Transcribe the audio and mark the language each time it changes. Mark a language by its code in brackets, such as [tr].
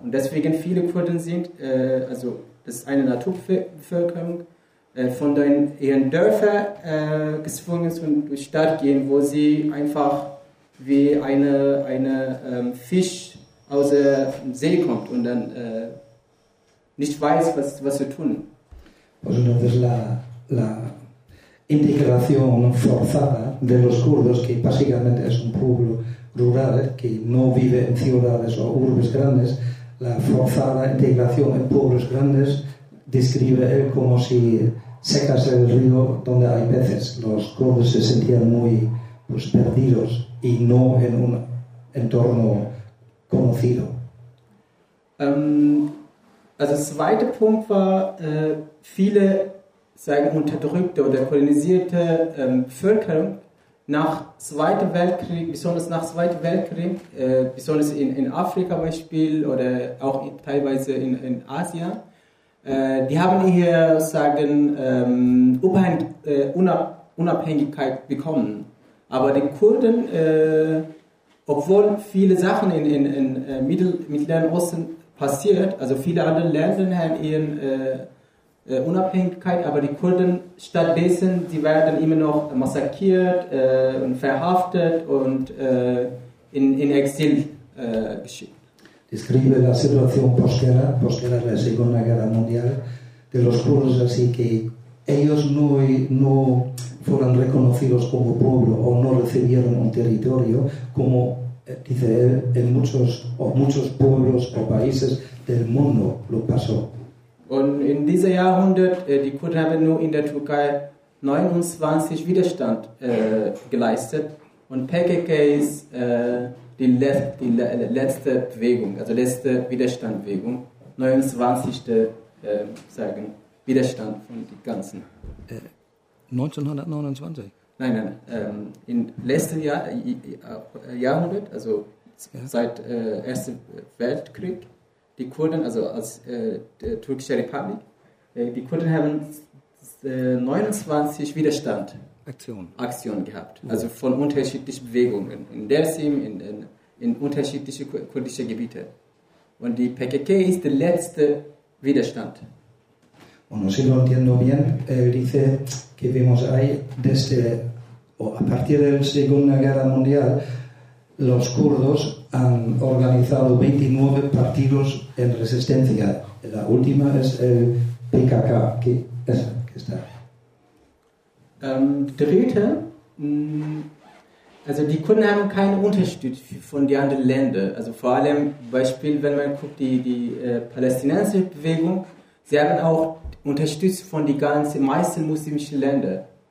[de] Und deswegen viele Kurden sind, also das ist eine Naturbevölkerung, von ihren Dörfern gezwungen zu durch die Stadt gehen, wo sie einfach wie eine Fisch aus dem See kommt und dann nicht weiß, was sie tun. Also das ist [es] la integración forzada de los kurdos, que básicamente es un pueblo rural que no vive en ciudades o urbes grandes, la forzada integración en pueblos grandes describe él como si secas el río donde hay peces. Los kurdos se sentían muy pues, perdidos y no en un entorno conocido. [de] Also [es] el segundo punto fue [de] viele sagen unterdrückte oder kolonisierte Bevölkerung nach Zweiten Weltkrieg, besonders nach Zweiten Weltkrieg, besonders in Afrika Beispiel oder auch teilweise in Asien, die haben hier sagen Unabhängigkeit bekommen. Aber die Kurden, obwohl viele Sachen in Mittleren Osten passiert, also viele andere Länder haben ihren Unabhängigkeit, aber die Kurden stattdessen, sie werden immer noch massakriert und verhaftet und in Exil geschickt. [es] Describe la situación posterior a la Segunda Guerra Mundial de los kurdos, así que ellos no fueron reconocidos como pueblo o no recibieron un territorio, como dice él, en muchos pueblos o países del mundo lo pasó. [de] Und in diesem Jahrhundert, die Kurden haben nur in der Türkei 29 Widerstand geleistet. Und PKK ist die letzte Bewegung, also letzte Widerstandbewegung. 29. Sagen, Widerstand von den ganzen. 1929? Nein. Im letzten Jahrhundert, also seit Ersten Weltkrieg, die Kurden, also als der türkische Republik, die Kurden haben 29 Widerstand Aktionen gehabt. Ja. Also von unterschiedlichen Bewegungen in Dersim, in unterschiedliche kurdische Gebiete. Und die PKK ist der letzte Widerstand. [es] Bueno, si lo entiendo bien, dice que vemos ahí desde a partir de la Segunda Guerra Mundial los kurdos han organizado 29 partidos en resistencia. La última es el PKK, que está. [de] Dritte, also die Kurden haben keine Unterstützung von den anderen Ländern. Also vor allem, Beispiel, wenn man guckt, die palästinensische Bewegung, sie haben auch Unterstützung von den ganzen meisten muslimischen Ländern.